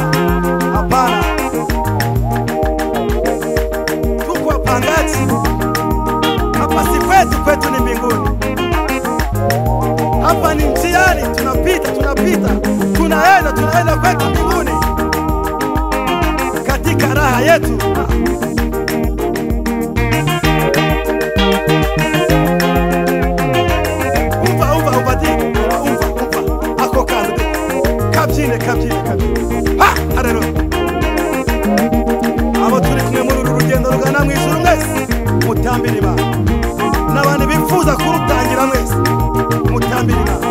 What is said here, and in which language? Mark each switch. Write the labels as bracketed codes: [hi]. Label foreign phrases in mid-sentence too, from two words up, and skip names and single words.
[sw] Hapana, tuko wapangaji. Hapa si kwetu, kwetu ni mbinguni. Hapa ni mtihani, tunapita, tunaenda kwetu mbinguni katika raha yetu. [rw] Kabyine ha harero abo turi kumwe muri uru rugendo rugana mu ijuru mwese mutambire Imana n'abandi bifuza kurutangira mwese mutambire Imana.